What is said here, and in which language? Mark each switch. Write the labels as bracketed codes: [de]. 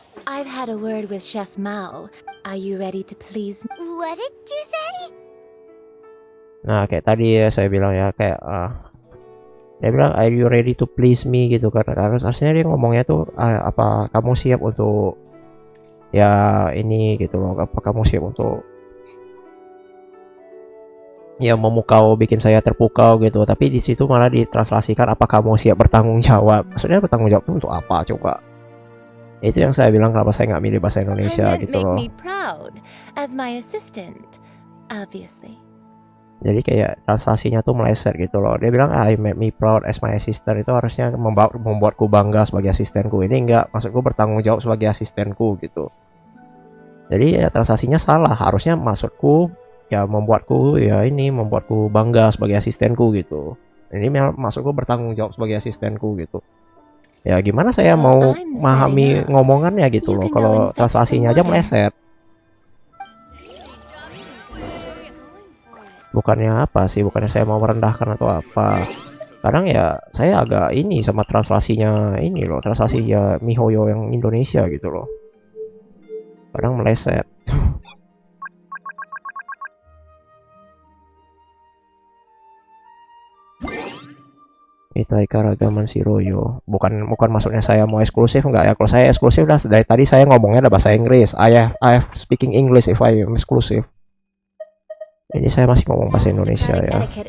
[en] I've had a word with Chef Mao. Are you ready to please? What did you say? [id] Nah kayak tadi ya saya bilang ya kayak dia bilang [en] are you ready to please me [id] gitu kan, harusnya dia ngomongnya tuh apa kamu siap untuk ya ini gitu loh, apa kamu siap untuk ya memukau, bikin saya terpukau gitu. Tapi di situ malah ditranslasikan apa kamu siap bertanggung jawab. Maksudnya bertanggung jawab itu untuk apa coba? Itu yang saya bilang kenapa saya nggak milih bahasa Indonesia gitu loh. [en] Make me proud as my assistant, obviously. [id] Jadi kayak translasinya tuh meleset gitu loh. Dia bilang [en] I make me proud as my assistant, [id] itu harusnya membuatku bangga sebagai asistenku. Ini enggak, maksudku bertanggung jawab sebagai asistenku gitu. Jadi ya translasinya salah. Harusnya maksudku ya membuatku bangga sebagai asistenku gitu. Ini maksudku bertanggung jawab sebagai asistenku gitu. Ya gimana saya mau memahami ngomongannya gitu loh kalau translasinya aja meleset. Bukannya apa sih, bukannya saya mau merendahkan atau apa. Kadang ya saya agak ini sama translasinya ini loh, translasinya MiHoYo yang Indonesia gitu loh. Kadang meleset. Itai karagaman Shiroyo. Bukan maksudnya saya mau eksklusif enggak ya. Kalau saya eksklusif udah dari tadi saya ngomongnya ada bahasa Inggris. [en] I have speaking English if I am exclusive. [id] Ini saya masih ngomong bahasa Indonesia ya.